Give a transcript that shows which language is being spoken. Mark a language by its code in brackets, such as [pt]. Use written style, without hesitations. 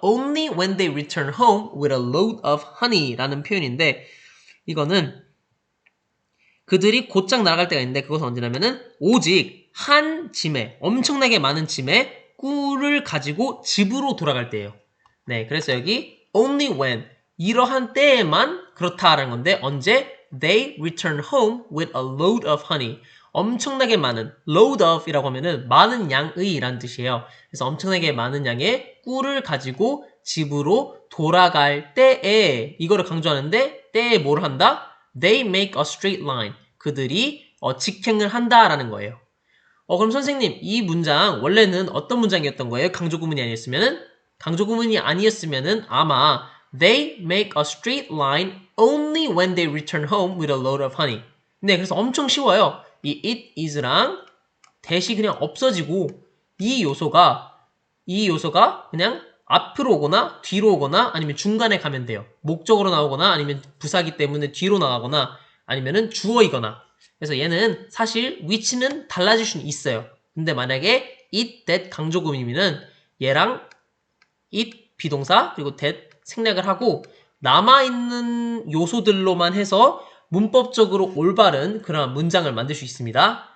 [en] Only when they return home with a load of honey [ko] 라는 표현인데 이거는 그들이 곧장 날아갈 때가 있는데 그것은 언제냐면은 오직 한 짐에 엄청나게 많은 짐에 꿀을 가지고 집으로 돌아갈 때예요. 네, 그래서 여기 only when 이러한 때에만 그렇다라는 건데 언제? [en] They return home with a load of honey. [ko] 엄청나게 많은 load of 이라고 하면은 많은 양의 라는 뜻이에요. 그래서 엄청나게 많은 양의 꿀을 가지고 집으로 돌아갈 때에 이거를 강조하는데 때에 뭘 한다? [en] They make a straight line. [ko] 그들이 직행을 한다라는 거예요. 그럼 선생님 이 문장 원래는 어떤 문장이었던 거예요? 강조구문이 아니었으면은? 강조구문이 아니었으면은 아마 [en] They make a straight line only when they return home with a load of honey. [ko] 네, 그래서 엄청 쉬워요. 이 it is랑 대시 그냥 없어지고 이 요소가 그냥 앞으로 오거나 뒤로 오거나 아니면 중간에 가면 돼요. 목적으로 나오거나 아니면 부사기 때문에 뒤로 나가거나 아니면은 주어이거나. 그래서 얘는 사실 위치는 달라질 수는 있어요. 근데 만약에 it, that 강조구문이면은 얘랑 it 비동사 그리고 that 생략을 하고 남아있는 요소들로만 해서 문법적으로 올바른 그런 문장을 만들 수 있습니다.